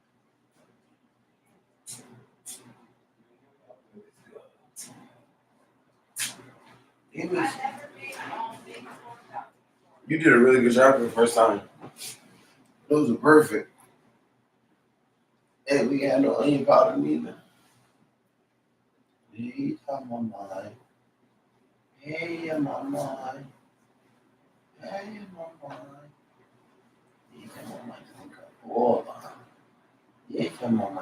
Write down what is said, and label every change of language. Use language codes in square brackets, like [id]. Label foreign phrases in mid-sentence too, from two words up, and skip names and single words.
[en] You did a really good job for the first time. Those are perfect. And we had no onion powder neither. Hey, mama. Hey, mama. Hey, mama. Hey, mama. Bola. Hey, mama.